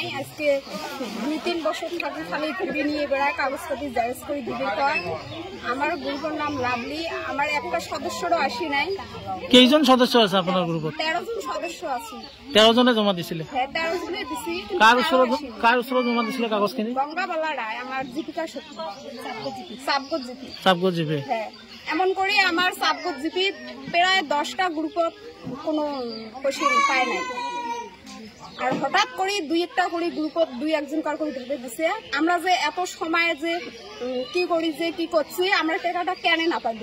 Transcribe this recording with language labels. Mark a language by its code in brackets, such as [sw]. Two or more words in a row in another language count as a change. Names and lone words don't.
[bn] আজকে 2-3 বছর থাকে খালি ঘুরে নিয়ে বেড়ায় কাগজপাতি জায়েজ করে দিবে। আমার গ্রুপের নাম লাভলি। আমার একটা সদস্যরও আসি নাই। [as] কেইজন সদস্য আছে আপনার গ্রুপত? [bn] 13 জন সদস্য আছে। [as] 13 জনে জমা দিছিলে? [bn] হ্যাঁ 13 জনে দিছি। [as] কার ওচৰত জমা দিছিলে কাগজখিনি? [bn] গঙ্গাবালা রায় আমার জীবিকা সখী সাবগত জিপি। হ্যাঁ এমন করে আমার সাবগত জিপি প্রায় 10টা গ্রুপত কোনো পয়সা পায় নাই। আর হঠাৎ করে 2-1টা করে গ্রুপত 2-1 কার করে ধরে দিছে। আমরা যে এত সময় যে কি করি যে কি করছি আমরা টাকাটা কেন না পাইল।